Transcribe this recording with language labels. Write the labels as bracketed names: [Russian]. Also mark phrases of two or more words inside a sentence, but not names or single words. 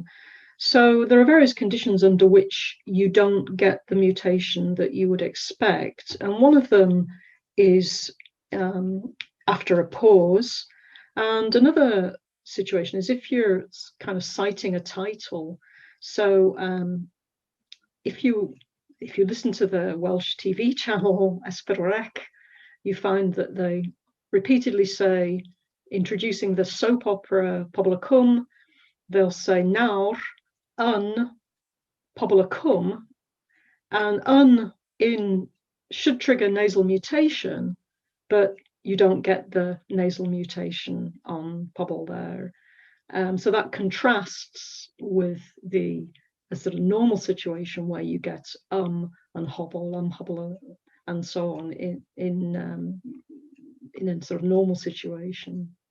[English] So there are various conditions under which you don't get the mutation that you would expect, and one of them is after a pause, and another situation is if you're kind of citing a title. So if you listen to the Welsh TV channel S4C, you find that they repeatedly say, introducing the soap opera Pobl y Cwm, they'll say [Welsh] nawr yn [English] Pobl y Cwm, and in should trigger nasal mutation, but you don't get the nasal mutation on pobl there. So that contrasts with a sort of normal situation where you get and hobble, hobble, and so on in a sort of normal situation.